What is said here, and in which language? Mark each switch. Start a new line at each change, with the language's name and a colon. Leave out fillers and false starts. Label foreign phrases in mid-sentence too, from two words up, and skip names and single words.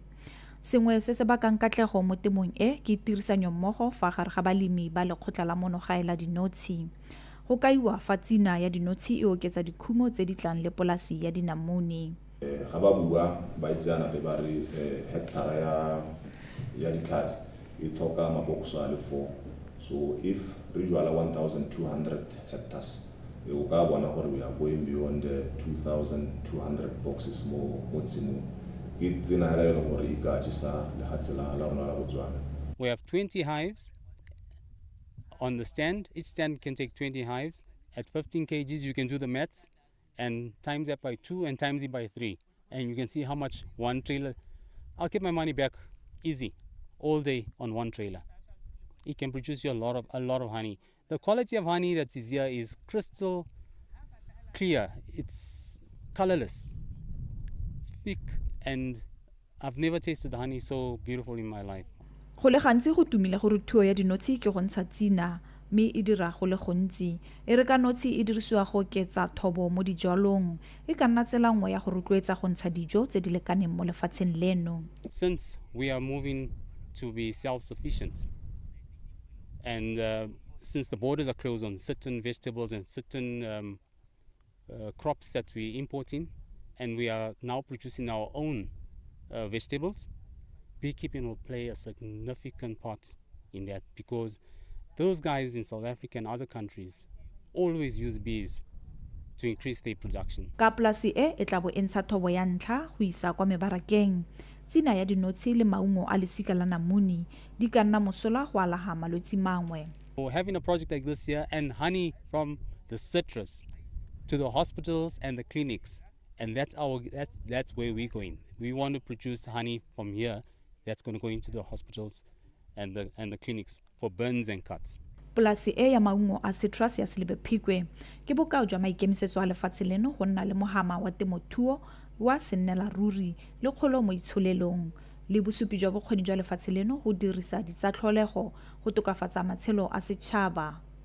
Tswana: Sengwe se se bakang katlego mo temong e ke tirisanyo mmogo fa gare ga balemi ba lekgotla la monogae la dinotshi. Go kaiwa fa tsina ya dinotshi e oketsa dikhumo tse di tlang le polasi ya dinamune. Ga ba bua ba itseana pe ba re hectare ya dikari e toka mabokso a le 4.
English: So if
Tswana: re jwala 1,200 hectares, o ka bona gore
English: we are going beyond 2,200 boxes
Tswana: mo tshimong. Ke tsena hela le gore e ka jisa le hatsela la rona la Botswana.
English: We have 20 hives on the stand. Each stand can take 20 hives. At 15 kgs, you can do the maths and times that by 2 and times it by 3. And you can see how much one trailer. I'll get my money back easy all day on one trailer. It can produce you a lot of honey. The quality of honey that's here is crystal clear. It's colorless, thick, and I've never tasted honey so beautiful in my life.
Tswana: Go le gantsi go tumile gore thuo ya dinotshi ke go ntsha tsina mme e dira go le gontsi. E re ka notshi e dirisiwa go oketsa thobo mo dijalong. E ka nna tsela nngwe ya go rotloetsa go ntsha dijo tse di lekaneng mo lefatsheng leno.
English: Since we are moving to be self-sufficient. And since the borders are closed on certain vegetables and certain crops that we import in, and we are now producing our own vegetables, beekeeping will play a significant part in that, because those guys in South Africa and other countries always use bees to increase their production.
Tswana: Ka polasi e tla bo e ntsha thobo ya ntlha go isa kwa mebarakeng. Tsina ya dinotshi le maungo a lesika la namune di ka nna mosola go alaga malwetse mangwe.
English: So having a project like this here, and honey from the citrus to the hospitals and the clinics, and that's where we're going. We want to produce honey from here that's going to go into the hospitals and the clinics for burns and cuts.
Tswana: Polasi e ya maungo a citrus ya Selebephikwe ke bokao jwa maikemisetso a lefatshe leno go nna le mohama wa temothuo wa sennela ruri le kgolo mo itsholelong le bosupi jwa bokgoni jwa lefatshe leno go dirisa ditsatlholego go tokafatsa matshelo a setšhaba.